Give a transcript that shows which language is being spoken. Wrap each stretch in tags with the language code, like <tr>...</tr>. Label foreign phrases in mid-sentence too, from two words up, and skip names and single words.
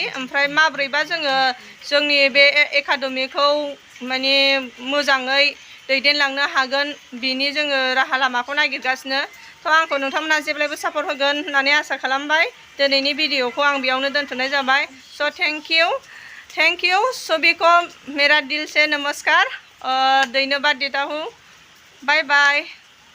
<brx>ओमफ्राय माब्रैबा जोङो जोंनि बे एकाडेमिखौ माने मोजाङै दैदेनलांनो हागोन बिनि जोङो राहा लामाखौ नागिरगासिनो। थ' आंखौ नोंथांमोना जेब्लायबो सापर्ट होगोन होननानै आसा खालामबाय। दिनैनि भिडिअखौ आं बेयावनो दोनथ'नाय जाबाय।</brx> <hi>स'</hi> <en>thank you</en> <hi>सभी को मेरा दिल से नमस्कार और धन्यवाद देता हूँ।</hi> <en>bye bye.</en>